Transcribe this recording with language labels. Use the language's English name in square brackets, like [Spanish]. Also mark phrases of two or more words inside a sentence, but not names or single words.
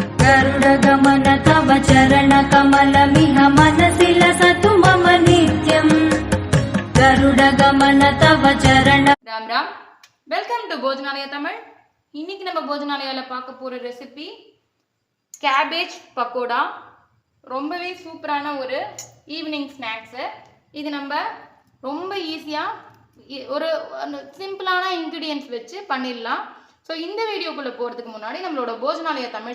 [Sanskrit] गरुडगमन तव चरणकमलमिह मनसि लसतु मम नित्यम् गरुडगमन तव चरण [Tamil] राम राम [English] welcome to [Tamil] भोजनालय तमिल இன்னைக்கு நம்ம போஜனாலயால பார்க்க போற ரெசிபி கேபேஜ் பக்கோடா ரொம்பவே சூப்பரான ஒரு [English] evening snacks [Tamil] இது நம்ம ரொம்ப ஈஸியா ஒரு சிம்பிளான இன்கிரிடியன்ட்ஸ் வச்சு பண்ணிடலாம் ஸோ இந்த வீடியோக்குள்ள போறதுக்கு முன்னாடி நம்மளோட போஜனாலய தமிழ்